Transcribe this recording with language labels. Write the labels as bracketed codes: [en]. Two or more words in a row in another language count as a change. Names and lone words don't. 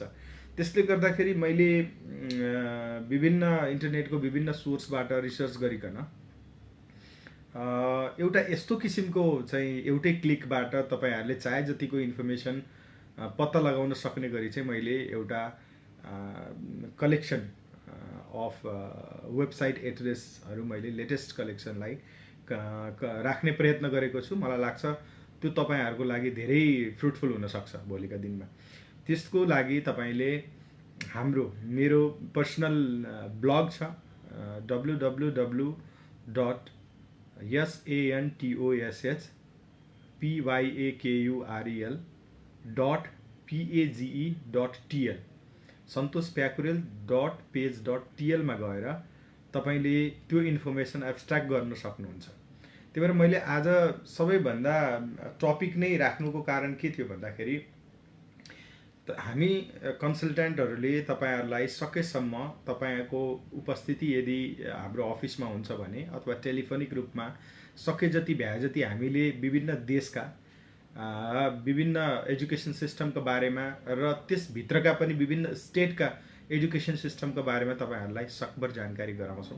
[ne] त्यसले गर्दाखेरि मैले विभिन्न इन्टरनेटको विभिन्न सोर्सबाट रिसर्च गरिकन एउटा यस्तो किसिमको चाहिँ एउटै क्लिकबाट तपाईहरुले चाहे जतिको इन्फर्मेसन पत्ता लगाउन सक्ने गरी चाहिँ मैले एउटा [en] collection of website [ne] एड्रेसहरु मैले लेटेस्ट कलेक्सनलाई राख्ने प्रयत्न गरेको छु। मलाई लाग्छ त्यो तपाईहरुको लागि धेरै फ्रुटफुल हुन सक्छ भोलिका दिनमा। त्यसको लागि तपाईले मेरो [en] personal blog [ne] छ www.santoshpyakurel.page.tl santoshpyakurel.page.tl मा गएर तपाईँले त्यो [en] information abstract [ne] गर्न सक्नुहुन्छ। त्यही भएर मैले आज सबैभन्दा टपिक नै राख्नुको कारण के थियो भन्दाखेरि हामी कन्सल्ट्यान्टहरूले तपाईँहरूलाई सकेसम्म तपाईँको उपस्थिति यदि हाम्रो अफिसमा हुन्छ भने अथवा टेलिफोनिक रूपमा सके जति भ्याए जति हामीले विभिन्न देशका विभिन्न एजुकेसन सिस्टमको बारेमा र त्यसभित्रका पनि विभिन्न स्टेटका एजुकेसन सिस्टमको बारेमा तपाईँहरूलाई सकभर जानकारी गराउँछौँ।